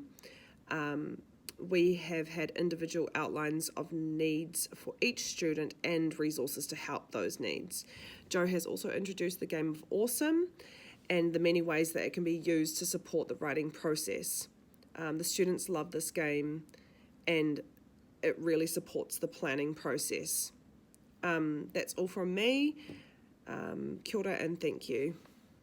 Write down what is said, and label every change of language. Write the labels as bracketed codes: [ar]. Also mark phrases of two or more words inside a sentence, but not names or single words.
[en] We have had individual outlines of needs for each student and resources to help those needs. Joe has also introduced the game of Awesome and the many ways that it can be used to support the writing process. The students love this game and it really supports the planning process. That's all from me. [mi] Kia ora [en] and thank you.